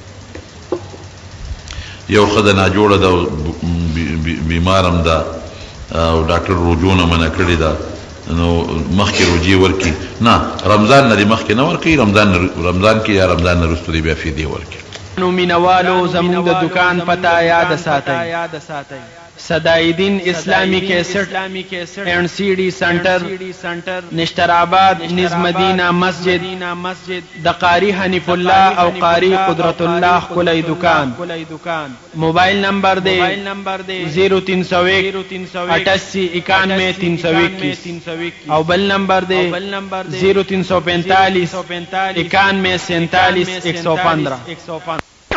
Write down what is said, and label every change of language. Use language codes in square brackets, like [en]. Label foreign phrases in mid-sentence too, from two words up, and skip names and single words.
[ps] یو ښځه ناجوړه ده او بیمارم ده او ډاکټر روجونه منع کړې ده، نو مخکې روجې ورکړي؟ نه، رمضان نه دې مخکې نه ورکوي، رمضان کې یا رمضان نه وروسته دې بیا فدیې ورکړي. نو مینوالو زموږ د دکان پته یاد ساتئ. صدایدین اسلامی کیسٹ اینڈ سی ڈی سنٹر، نشتر آباد، نز مدینہ مسجد، د قاری حنیف اللہ او قاری قدرت اللہ ښکلی دکان. موبائل نمبر دے 0301 88 91 321 او بل نمبر دے 0345 91 47 115.